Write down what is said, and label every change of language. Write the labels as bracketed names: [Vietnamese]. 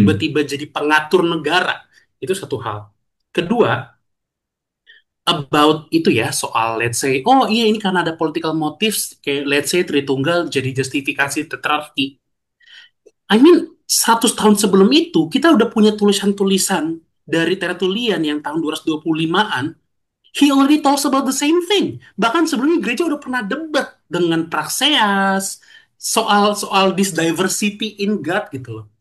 [Indonesian] tiba-tiba jadi pengatur negara. Itu satu hal. Kedua, about itu ya soal [English] let's say, [Indonesian] oh iya ini karena ada [English] political motives, [Indonesian] kayak let's say Tritunggal jadi justifikasi tetrarki. [English] I mean, [Indonesian] 100 tahun sebelum itu kita udah punya tulisan-tulisan dari Tertullian yang tahun 225-an. [English] He already talks about the same thing. [Indonesian] Bahkan sebelumnya gereja udah pernah debat dengan Praxeas soal soal [English] this diversity in God [Indonesian] gitu loh.